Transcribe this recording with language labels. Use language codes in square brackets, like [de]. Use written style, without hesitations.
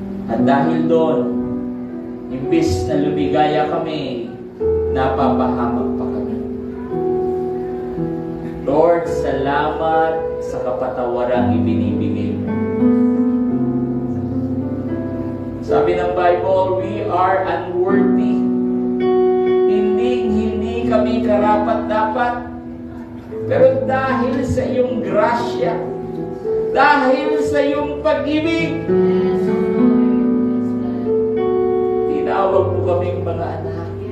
[tl] At dahil doon, imbis na lumigaya kami, napapahamak pa kami. Lord, salamat sa kapatawarang ibinibigay mo. Sabi ng [en] Bible, we are unworthy. [tl] Hindi kami karapat-dapat. Pero dahil sa iyong grasya, dahil sa iyong pag-ibig, tinawag mo kaming mga anak.